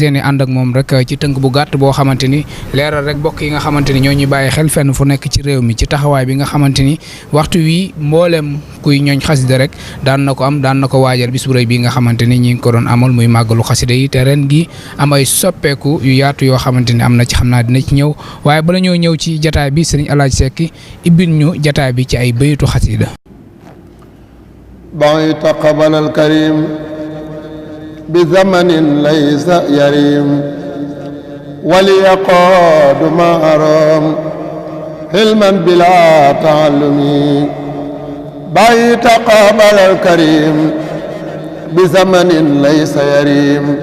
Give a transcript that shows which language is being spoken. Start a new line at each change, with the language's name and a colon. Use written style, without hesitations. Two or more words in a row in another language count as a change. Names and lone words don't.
Wolof: yéene ànd ak moom rek ci tënk bu gàtt boo xamante ni leeral rek bokk yi nga xamante ni ñoo ñuy bàyyi xel fenn fu nekk ci réew mi ci taxawaay bi nga xamante ni waxtu wi mboolem kuy ñooñ xasida rek daan na ko waajal bis bu rëy bi nga xamante ni ñi ngi ko doon amal muy màggalu xasida yi te ren gi am ay soppeeku yu yaatu yoo xamante ni am na ci xam naa dina ci ñëw waaye bala ñoo ñëw ci jataay bi Serigne Alaaji Seck ibbil ñu jataay bi ci ay bayitu xasida
Arabic: بغيت قبل الكريم بزمن ليس يريم وليقاد ما أرام حلما بلا تعلم بغيت قبل الكريم بزمن ليس يريم